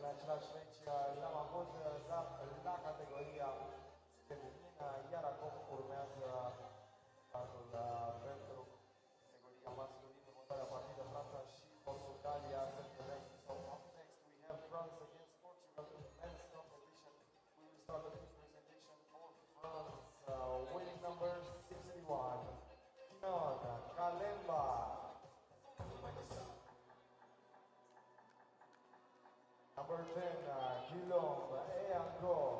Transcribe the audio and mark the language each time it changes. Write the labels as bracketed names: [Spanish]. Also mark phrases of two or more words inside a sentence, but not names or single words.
[Romanian] același meci l-am avut la categoria feminină, iar acum urmează startul pentru categoria masculină, următoarea partidă Franța și Portugalia se întâlnesc. [English] So up next we have France against Portugal in men's competition. We will start the team presentation for France, winning number 61, Simeon Kalemba. Number 10, Guillaume Eango.